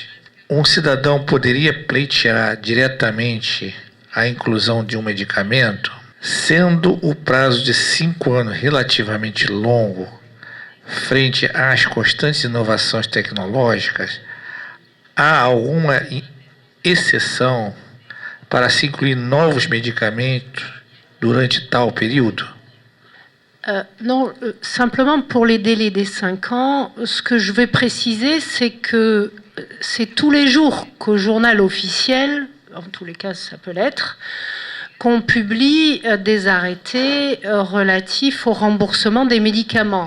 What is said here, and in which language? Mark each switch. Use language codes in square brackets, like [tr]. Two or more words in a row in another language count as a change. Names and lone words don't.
[pt] Um cidadão poderia pleitear diretamente a inclusão de um medicamento, sendo o prazo de 5 anos relativamente longo, frente às constantes inovações tecnológicas? Há alguma exceção para se incluir novos medicamentos durante tal período? [fr] Non, simplement pour les délais des 5 ans, ce que je vais préciser, c'est que c'est tous les jours qu'au journal officiel, en tous les cas ça peut l'être, qu'on publie des arrêtés relatifs au remboursement des médicaments.